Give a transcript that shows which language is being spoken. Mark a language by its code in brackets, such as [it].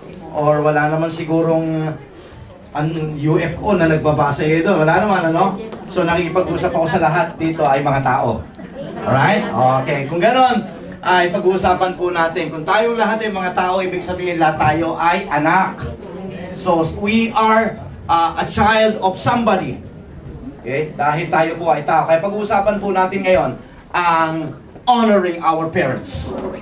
[tl] Or wala naman sigurong ang UFO na nagbabasa ito. Wala naman, So nakikipag-usap ako sa lahat dito ay mga tao. Alright? Okay. Kung gano'n, ay pag-uusapan po natin. Kung tayong lahat ay mga tao, ibig sabihin lahat tayo ay anak. [en] So, we are a child of somebody. [tl] Okay? Dahil tayo po ay tao. Kaya pag-uusapan po natin ngayon ang [en] honoring our parents.